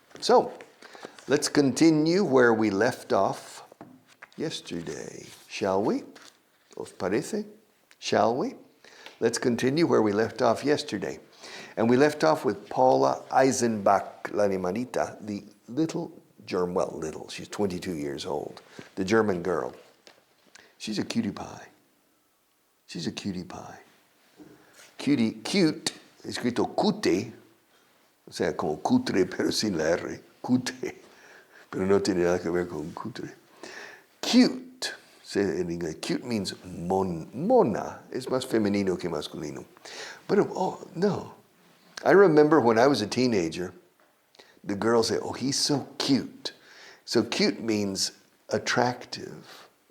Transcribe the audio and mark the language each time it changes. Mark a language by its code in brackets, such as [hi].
[en] So, let's continue where we left off yesterday, shall we? [es] ¿Os parece? [en] Shall we? Let's continue where we left off yesterday. And we left off with Paula Eisenbach, [es] la animalita, [en] the little, she's 22 years old, the German girl. She's a cutie pie. She's a cutie pie. [es] Cute, escrito cute, o sea, como cutre, pero sin la R, cute, pero no tiene nada que ver con cutre. Cute. En inglés, [en] cute means [es] mona. Es más femenino que masculino. [en] But, no. I remember when I was a teenager, the girls say, oh, he's so cute. So cute means attractive.